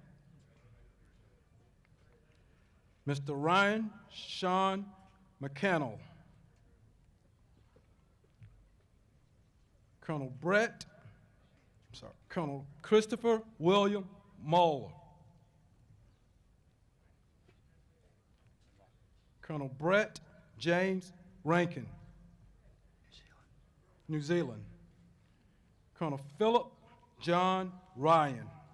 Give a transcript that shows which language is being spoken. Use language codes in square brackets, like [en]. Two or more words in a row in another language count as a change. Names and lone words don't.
[en] Mr. Ryan Sean McCannell. Colonel Christopher William Moeller. Colonel Brett James Rankin, New Zealand. Colonel Philip John Ryan.